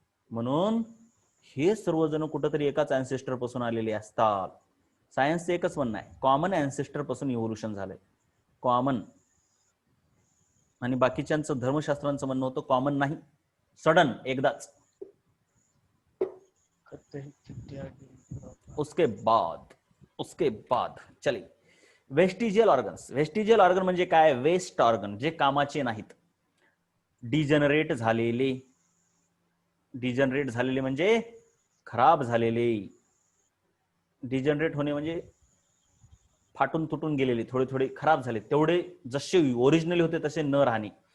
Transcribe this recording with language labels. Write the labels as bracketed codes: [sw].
[mr] म्हणून हे सर्वजण कुठंतरी एकाच अँसेस्टर पासून आलेले असतात. सायन्सचं एकच म्हणणं आहे, कॉमन अँसेस्टर पासून इव्होल्युशन झालंय, कॉमन. आणि बाकीच्यांचं धर्मशास्त्रांचं म्हणणं होतं कॉमन नाही, सडन, एकदाच. [hi] उसके बाद चलिए वेस्टिजियल ऑर्गन्स. [mr] वेस्टिजियल ऑर्गन म्हणजे काय? वेस्ट ऑर्गन, जे कामाचे नाहीत, डिजनरेट झालेले. डिजनरेट झालेले म्हणजे खराब झालेले. डिजनरेट होणे म्हणजे फाटून तुटून गेलेले, थोडे थोडे खराब झाले, तेवढे जसे ओरिजिनली होते तसे न राहणे.